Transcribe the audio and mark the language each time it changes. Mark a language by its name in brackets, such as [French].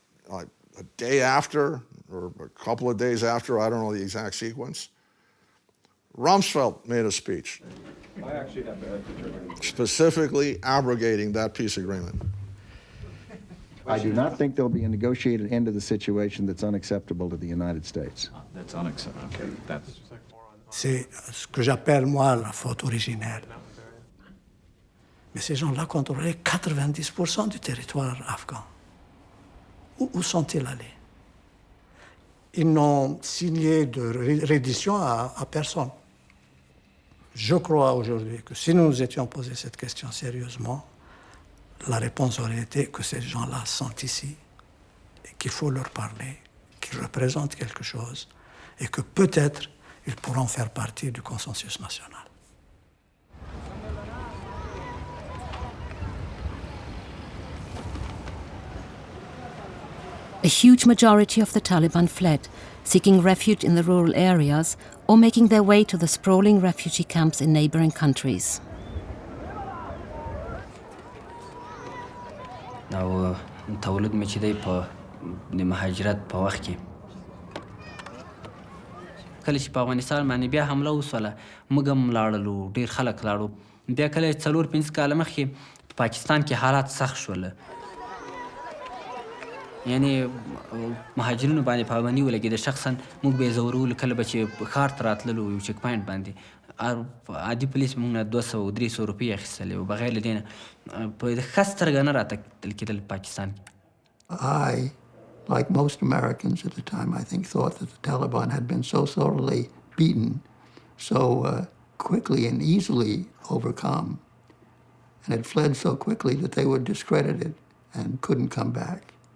[English] A day after, or a couple of days after, I don't know the exact sequence, Rumsfeld made a speech specifically abrogating that peace agreement. I do not think there'll be a negotiated end to the situation that's unacceptable to the United States. That's unacceptable. Okay, that's... [French] C'est ce que j'appelle, moi, la faute originelle. Mais ces gens-là contrôlaient 90% du territoire afghan. Où sont-ils allés? Ils n'ont signé de reddition à personne. Je crois aujourd'hui que si nous nous étions posé cette question sérieusement, la réponse aurait été que ces gens-là sont ici et qu'il faut leur parler, qu'ils représentent quelque chose et que peut-être ils pourront faire partie du consensus national. [English] A huge majority of the Taliban fled, seeking refuge in the rural areas or making their way to the sprawling refugee camps in neighboring countries. [Pashto] او تولد مې چې دی په د مهاجرت په وخت کې کله چې په افغانستان باندې بیا حمله وسوله موږ هم لاړلو ډېر خلک لاړو بیا کله 4-5 کاله مخکې په پاکستان کې حالات سخت شول یعنی مهاجرینو باندې پابندي ولګېده شخصا موږ به یې ځورولو کله به چې ښار ته راتللو یو چک پاینټ باندې عادي پولیس موږ نه 200-300 روپۍ اخیستلې وو بغیر له دې نه په ښه سترګه نه راته کتل کېدل پاکستان کې [English] I, like most Americans at the time, I think, thought that the Taliban had been so thoroughly beaten, so quickly and easily overcome, and had fled so quickly that they were discredited and couldn't come back.